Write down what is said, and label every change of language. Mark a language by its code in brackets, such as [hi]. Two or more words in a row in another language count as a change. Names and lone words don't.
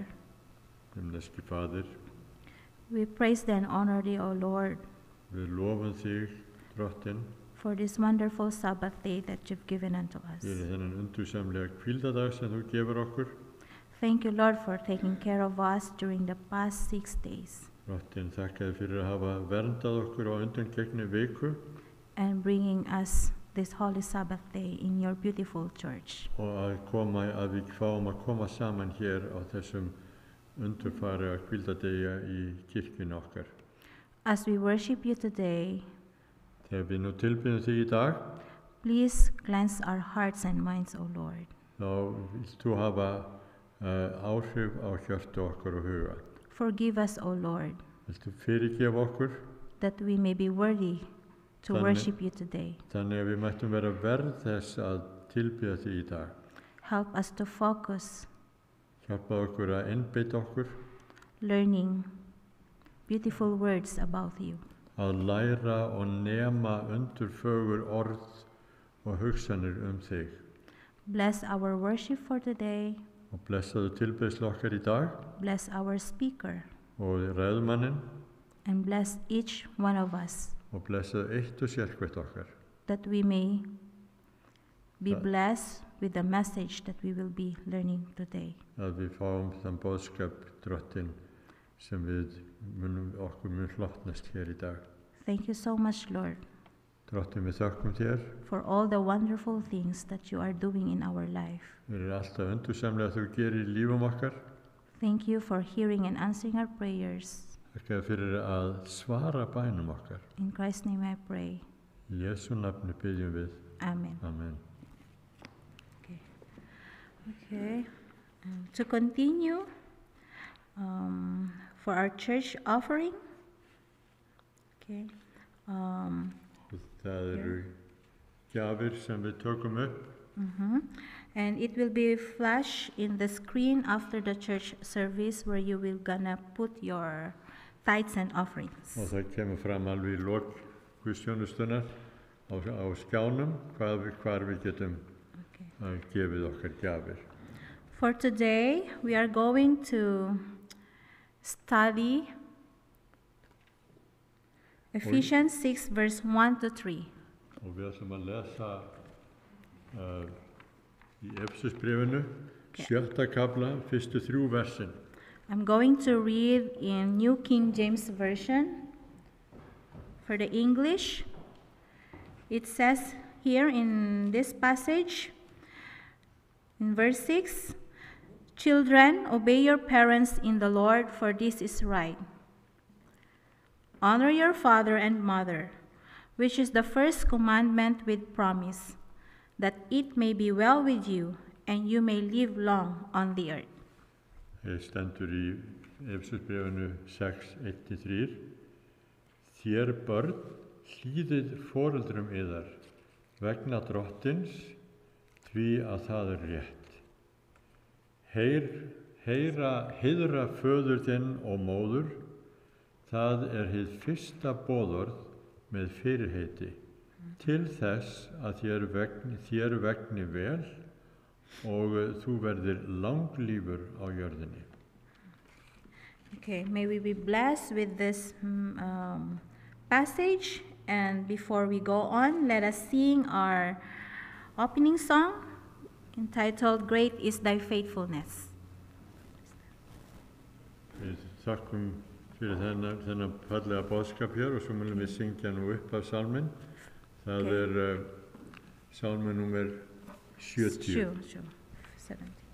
[is] Himneski Faðir, [en] we praise thee and honor thee, O Lord, [is] við lofum þig, Drottinn, [en] for this wonderful Sabbath day that you've given unto us. [is] fyrir þennan undursamlega hvíldadag sem þú gefur okkur. [en] Thank you, Lord, for taking care of us during the past 6 days [is] Drottinn, þakka þér fyrir að hafa verndað okkur á undangengni viku [en] and bringing us this holy Sabbath day in your beautiful church. [is] og að við fáum að koma saman hér á þessum undurfæra hvíldadegi í kirkjunni okkar. [en] As we worship you today, [is] Þegar við nú tilbyrjum þig í dag, [en] please cleanse our hearts and minds, O Lord. [is] þá vilt þú hafa áhrif á hjörtu okkar og huga. [en] Forgive us, O Lord, [is] Viltu fyrirgefa okkur, [en] that we may be worthy to worship you today. [is] þannig að við mættum vera verð þess að tilbyrja þig í dag. [en] Help us to focus, [is] Hjálpa okkur að einbeita okkur, [en] learning beautiful words about you. [is] að læra og nema undurfögur orð og hugsanir þig. [en] Bless our worship for today. [is] Og blessaðu tilbeiðslu okkar í dag [en] Bless our speaker. [is] og ræðumanninn [en] And bless each one of us, [is] og blessaðu eitt og sérkvætt okkar. [en] that we may be Right. blessed with the message that we will be learning today. [is] Að við fáum þann boðskap drottin sem okkur mun hlotnast hér í dag. [en] Thank you so much, Lord, [is] Drottin, við þökkum þér [en] for all the wonderful things that you are doing in our life. [is] fyrir alltaf undursamlega þú gerir í lífum okkar. [en] Thank you for hearing and answering our prayers. [is] Þakka fyrir að svara bænum okkar. [en] In Christ's name I pray. [is] Í Jesú nafni biðjum við. [en] Amen. [is] Amen. [en] Okay. To continue, for our church offering, okay, [is] Það eru gjafir sem við tökum upp. [en] and it will be flash in the screen after the church service where you will gonna put your tithes and offerings. [is] Og það kemur fram alveg í lok guðsþjónustunnar á skjánum hvar við getum gefið okkar gjafir. [en] For today, we are going to study Ephesians 6, verse 1 to 3. [is] Og við ætlum að lesa í Efesusbréfinu, 7. kafla, fyrstu 3 versin. [en] I'm going to read in New King James Version. For the English, it says here in this passage, in verse 6, "Children, obey your parents in the Lord, for this is right. Honor your father and mother, which is the first commandment with promise, that it may be well with you and you may live long on the earth." [is] Það stendur í Efesusbréfinu 6, 1-3. Þér börn, hlýðið foreldrum yðar vegna drottins, því að það er rétt. Heiðra föður þinn og móður, það er hið fyrsta boðorð með fyrirheiti, til þess að þér vegni vel og þú verðir langlífur á jörðinni. [en] Okay, may we be blessed with this passage. And before we go on, let us sing our opening song entitled "Great is Thy Faithfulness." [is] Við þakkum fyrir þennan fallega boðskap hér og svo munum við syngja nú upp af sálminn. Það er sálminn númer 70. [en] Sure. 70.